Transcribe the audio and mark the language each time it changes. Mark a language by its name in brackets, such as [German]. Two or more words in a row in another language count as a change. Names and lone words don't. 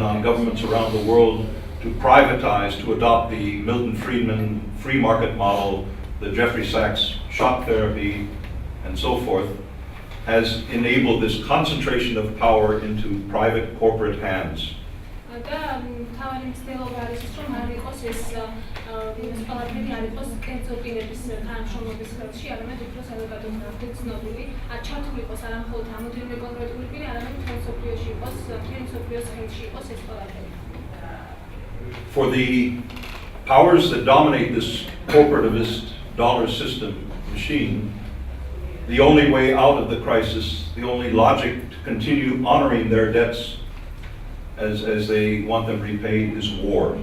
[English] on governments around the world to privatize, to adopt the Milton Friedman free market model, the Jeffrey Sachs shock therapy, and so forth, has enabled this concentration of power into private corporate hands. [Georgian] და თავარი მცდელობა არის ის, რომ არ იყოს ეს ყველაფერი არ იყოს კერძო პირების თანამშრომლობის ხელში, არამედ უფრო საზოგადოებრივად ცნობილი, ჩართული იყოს არა მხოლოდ რამოდენიმე კონკრეტული პირი, არამედ მთელ მსოფლიოში იყოს, მთელი მსოფლიოს ხელში იყოს ეს ყველაფერი. [English] For the powers that dominate this corporativist dollar system machine, the only way out of the crisis, the only logic to continue honoring their debts as they want them repaid is war.